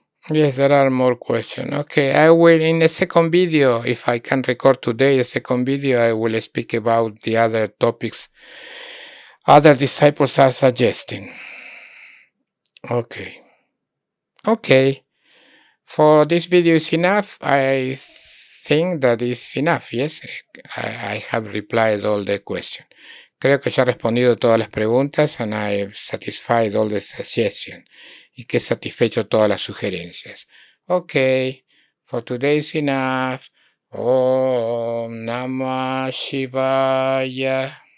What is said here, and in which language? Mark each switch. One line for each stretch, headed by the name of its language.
English: Yes, there are more questions. Okay, I will, in the second video, if I can record today, the second video, I will speak about the other topics other disciples are suggesting. Okay. Okay. For this video is enough. I think that is enough, yes. I have replied all the questions.
Spanish: Creo que ya he respondido todas las preguntas
English: and I have satisfied all the suggestions.
Spanish: Y que he satisfecho todas las sugerencias.
English: Okay. For today is enough. Om Namah Shivaya.